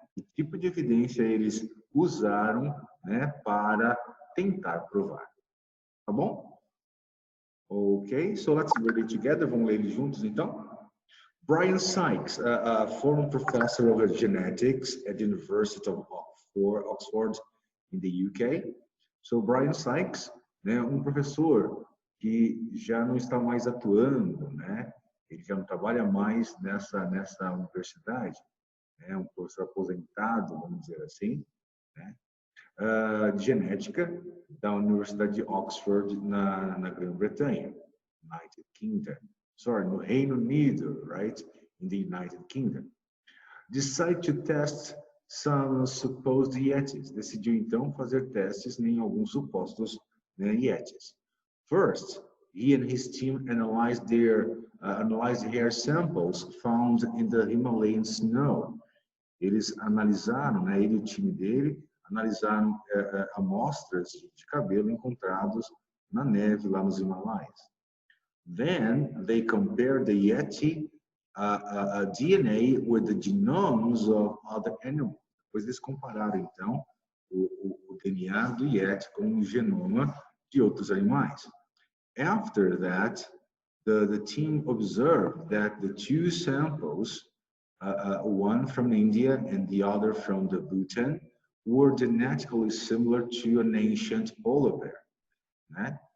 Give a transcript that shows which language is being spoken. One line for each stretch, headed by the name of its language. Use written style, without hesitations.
Portuguese: Que tipo de evidência eles usaram, né, para tentar provar. Tá bom?
English: Ok, so let's read it together.
Portuguese: Vamos ler juntos então.
English: Brian Sykes, a former professor of genetics at the University of Oxford in the UK. So Brian Sykes,
Portuguese: né, professor que já não está mais atuando, né? Ele já não trabalha mais nessa universidade, né? Professor aposentado, vamos dizer assim, né? De genética da Universidade de Oxford na Grã-Bretanha,
English: United Kingdom. Sorry,
Portuguese: no Reino Unido,
English: right? In the United Kingdom. Decided to test some supposed Yetis.
Portuguese: Decidiu então fazer testes em alguns supostos, né, Yetis.
English: First, he and his team analyzed hair samples found in the Himalayan snow.
Portuguese: Eles analisaram, né, ele e o time dele analisaram amostras de cabelo encontrados na neve lá nos Himalaias.
English: Then they compared the Yeti DNA with the genomes of other animals.
Portuguese: Depois eles compararam então o DNA do Yeti com o genoma de outros animais.
English: After that, the team observed that the two samples, one from India and the other from the Bhutan, were genetically similar to an ancient polar bear, né?